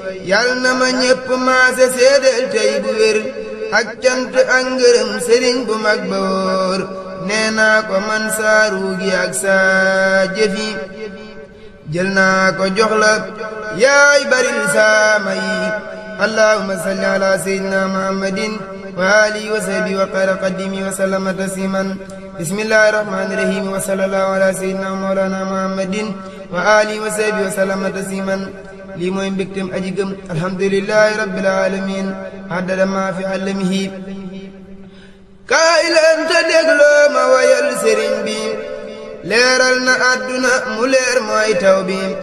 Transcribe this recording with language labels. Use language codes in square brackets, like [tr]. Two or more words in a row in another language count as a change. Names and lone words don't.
[wo] Yal na ma ñépp maase seedeel tey bu wér, ak cant ak ngërëm sëriñ bu mag ba wóor. Nee naa ko man saa ruugi ak saa jëfi, jël naa ko jox la, yaay baril saa may. [ar] اللهم صل على سيدنا محمد وعلى آله وصحبه وخير قادم وسلم تسليما. بسم الله الرحمن الرحيم وصلى الله على سيدنا مولانا محمد وعلى آله وصحبه وسلم تسليما. [wo] Lii mooy mbégteem aji gëm, [ar] الحمد لله رب العالمين عدد ما في علمه. [wo] Kaay leen te dégloo ma wayal sëriñ bi, leeral na àdduna mu leer mooy taw bi.